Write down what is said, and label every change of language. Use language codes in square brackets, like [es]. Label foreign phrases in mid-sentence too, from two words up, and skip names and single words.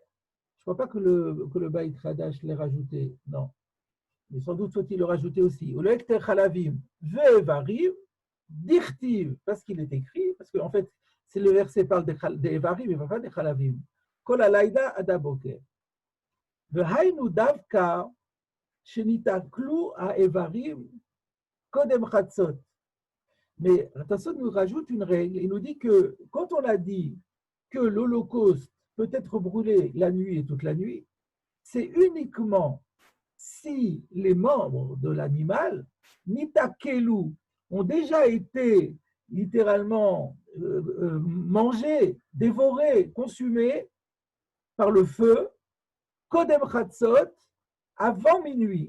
[fr] Je ne crois pas que le Beit Hadash l'ait rajouté, non. Mais sans doute faut-il le rajouter aussi. Ou le [he] הקטר חלבים ואברים, דכתיב, [fr] parce qu'il est écrit, parce qu'en fait, c'est le verset parle des Evarim, mais pas des Chalavim. [he] כל הלילה עד הבוקר. והיינו דווקא שנתאכלו האברים קודם חצות. [fr] Mais Tassot nous rajoute une règle. Il nous dit que quand on a dit que l'Holocauste peut être brûlé la nuit et toute la nuit, c'est uniquement si les membres de l'animal, nitakelu, ont déjà été littéralement mangés, dévorés, consumés par le feu, [he] קודם חצות, [fr] avant minuit.